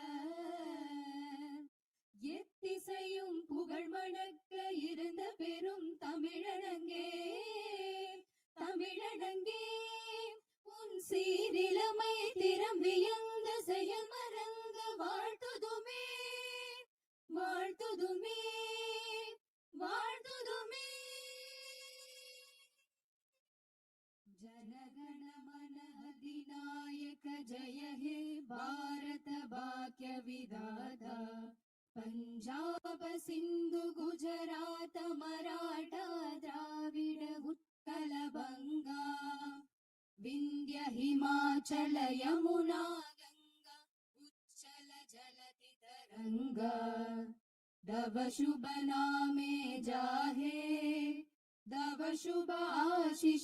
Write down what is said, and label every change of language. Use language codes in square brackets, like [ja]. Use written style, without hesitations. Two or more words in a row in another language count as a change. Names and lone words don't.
[ta] எத்திசையும் புகழ் மணக்க இருந்த பெரும் தமிழனங்கே தமிழனங்கே உன் சீரிலமை திறம் வியந்த செயல் மறந்த வாழ்த்துதுமே வாழ்த்துதுமே வாழ்த்துதுமே जनगण [bn] মন অধিনায়ক জয় হে ভারত ভাগ্য বিধাতা পঞ্জাব সিন্ধু গুজরাট মারাঠা দ্রাবিড় উৎকল বঙ্গ বিন্ধ্য হিমাচল যমুনা গঙ্গা উচ্ছল জলধি তরঙ্গ তব শুভ নামে জাগে তব শুভ আশিস